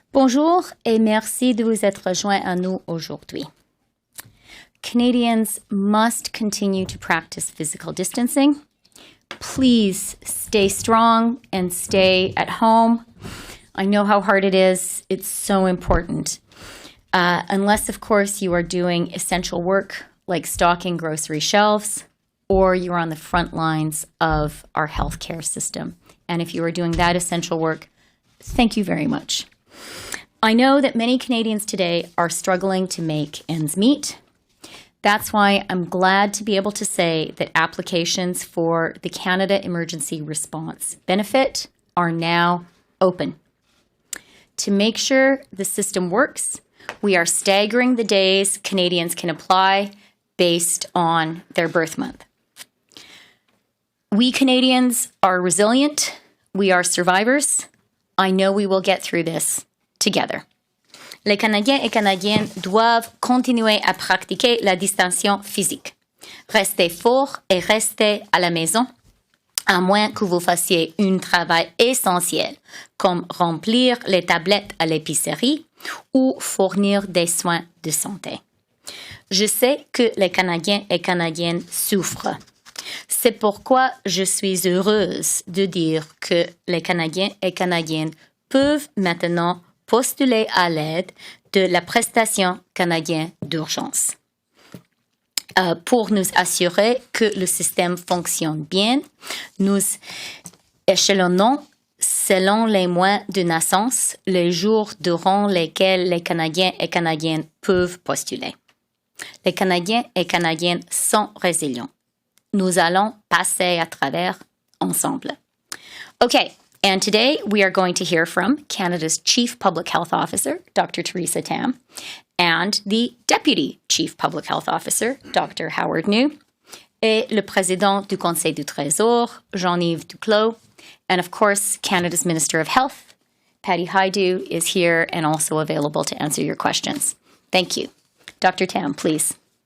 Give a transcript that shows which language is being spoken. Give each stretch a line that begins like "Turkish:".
French: Bonjour et merci de vous être rejoint à nous aujourd'hui.
English: Canadians must continue to practice physical distancing. Please stay strong and stay at home. I know how hard it is. It's so important. Unless, of course, you are doing essential work like stocking grocery shelves, or you're on the front lines of our healthcare system. And if you are doing that essential work, thank you very much. I know that many Canadians today are struggling to make ends meet. That's why I'm glad to be able to say that applications for the Canada Emergency Response Benefit are now open. To make sure the system works, we are staggering the days Canadians can apply based on their birth month. We Canadians are resilient. We are survivors. I know we will get through this together.
French: Les Canadiens et Canadiennes doivent continuer à pratiquer la distanciation physique. Restez forts et restez à la maison, à moins que vous fassiez un travail essentiel, comme remplir les tablettes à l'épicerie ou fournir des soins de santé. Je sais que les Canadiens et Canadiennes souffrent. C'est pourquoi je suis heureuse de dire que les Canadiens et Canadiennes peuvent maintenant postuler à l'aide de la prestation canadienne d'urgence. Pour nous assurer que le système fonctionne bien, nous échelonnons selon les mois de naissance les jours durant lesquels les Canadiens et Canadiennes peuvent postuler. Les Canadiens et Canadiennes sont résilients. Nous allons passer à travers ensemble.
English: Okay, and today we are going to hear from Canada's Chief Public Health Officer, Dr. Theresa Tam, and the Deputy Chief Public Health Officer, Dr. Howard Njoo,
French: et le Président du Conseil du Trésor,
English: Jean-Yves Duclos, and of course, Canada's Minister of Health, Patty Hajdu, is here and also available to answer your questions. Thank you. Dr. Tam, please.